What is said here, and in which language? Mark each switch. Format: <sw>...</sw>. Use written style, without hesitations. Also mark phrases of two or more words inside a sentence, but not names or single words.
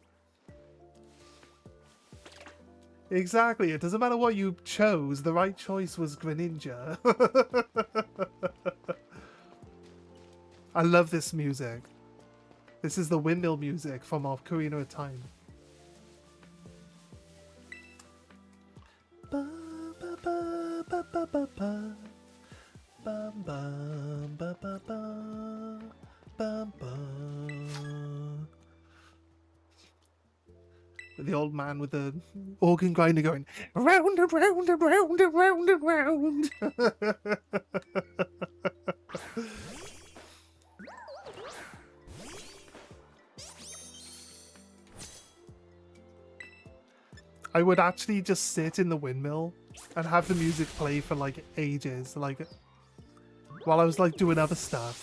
<en>Exactly. It doesn't matter what you chose. The right choice was Greninja. I love this music. This is the windmill music from Ocarina of Time. Ba, ba, ba, ba, ba, ba, ba. Bum, bum, ba, ba, ba. Bum, bum. The old man with the organ grinder going round and round and round and round and round. I would actually just sit in the windmill and have the music play for like ages, like while I was like doing other stuff.</en>